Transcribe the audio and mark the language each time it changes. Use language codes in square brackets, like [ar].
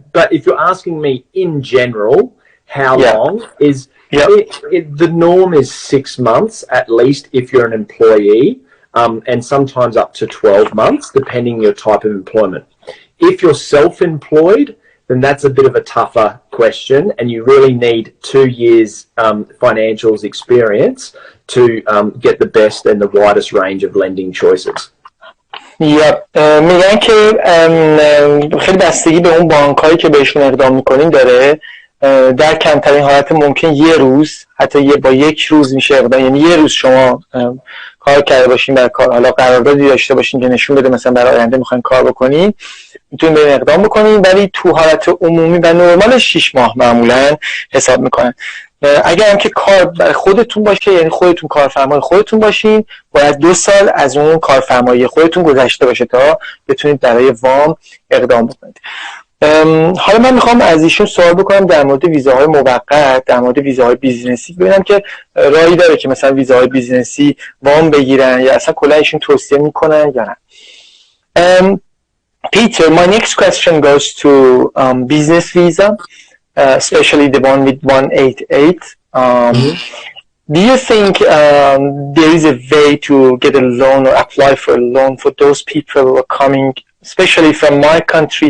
[en] But if you're asking me in general, how long is the norm is 6 months at least if you're an employee, and sometimes up to 12 months, depending on your type of employment. If you're self-employed, then that's a bit of a tougher question, and you really need 2 years financials experience to get the best and the widest range of lending choices. [fa] میگن که خیلی بستگی به اون بانکایی که بهشون اقدام میکنین داره. در کمترین حالت ممکن یه روز، حتی با 1 روز میشه اقدام. یعنی یه روز شما کار کرده باشین برای کار، حالا قراردادی داشته باشین که نشون بده مثلا برای آینده میخواین کار بکنین، میتونین برین اقدام بکنین. ولی تو حالت عمومی و نرمال 6 ماه معمولا حساب میکنن. اگر هم که کار برای خودتون باشه، یعنی خودتون کارفرمای خودتون باشین، باید 2 سال از اون کارفرمایی خودتون گذشته باشه تا بتونید برای وام اقدام بکنید. حالا من میخوام از ایشون سوال بکنم در مورد ویزاهای موقت، در مورد ویزاهای بیزینسی، ببینم که راهی داره که مثلا ویزاهای بیزینسی وام بگیرن یا اصلا کلا ایشون توصیه میکنن یا نه. [en] Peter, my next question goes to business visa, especially the one with 188. Do you think there is a way to get a loan or apply for a loan for those people who are coming, especially from my country?